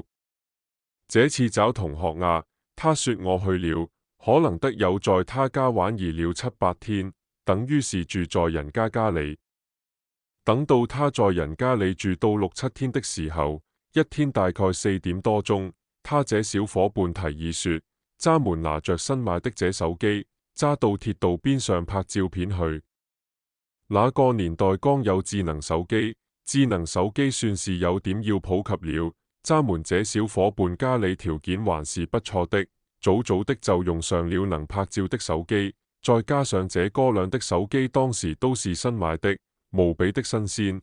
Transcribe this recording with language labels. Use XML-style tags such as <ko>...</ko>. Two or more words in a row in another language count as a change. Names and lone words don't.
<zh>這次找同學啊，他說我去了，可能得有在他家玩兒了7、8天，等於是住在人家家裡。等到他在人家裡住到6、7天的時候，一天大概4點多鐘，他這小伙伴提議說，咱們拿着新買的這手機，揸到鐵道邊上拍照片去。那個年代剛有智能手機，智能手機算是有點要普及了。咱們這小伙伴家裡條件還是不錯的，早早的就用上了能拍照的手機，再加上這哥倆的手機當時都是新買的，無比的新鮮。</zh>